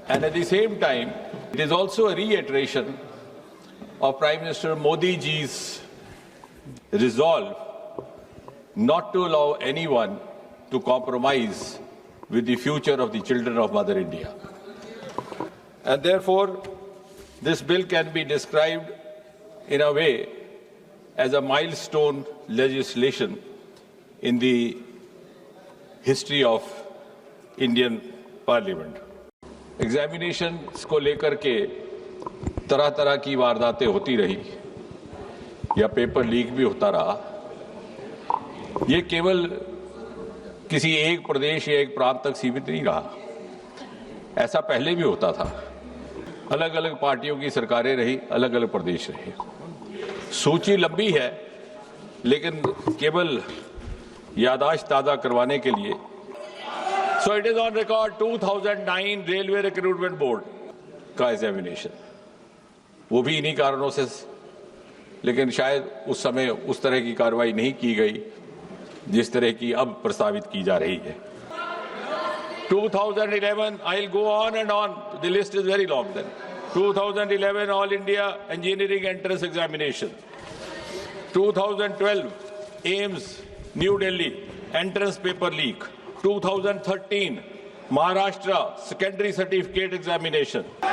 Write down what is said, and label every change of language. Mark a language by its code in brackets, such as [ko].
[en] And at the same time, it is also a reiteration of Prime Minister Modi ji's resolve not to allow anyone to compromise with the future of the children of Mother India. And therefore, this bill can be described in a way as a milestone legislation in the history of Indian Parliament. [hi] Examinations को लेकर के तरह तरह की वारदातें होती रही या पेपर लीक भी होता रहा. ये केवल किसी एक प्रदेश या एक प्रांत तक सीमित नहीं रहा. ऐसा पहले भी होता था. अलग अलग पार्टियों की सरकारें रही, अलग अलग प्रदेश रहे. सूची लंबी है, लेकिन केवल याददाश्त ताज़ा करवाने के लिए. [en] So it is on record [hi] 2009 railway recruitment board का एग्जामिनेशन, वो भी इन्हीं कारणों से, लेकिन शायद उस समय उस तरह की कार्रवाई नहीं की गई जिस तरह की अब प्रस्तावित की जा रही है. [en] 2011, I'll go on and on, the list is very long then. 2011 All India Engineering Entrance Examination. 2012 AIIMS New Delhi Entrance Paper Leak. 2013 Maharashtra Secondary Certificate Examination.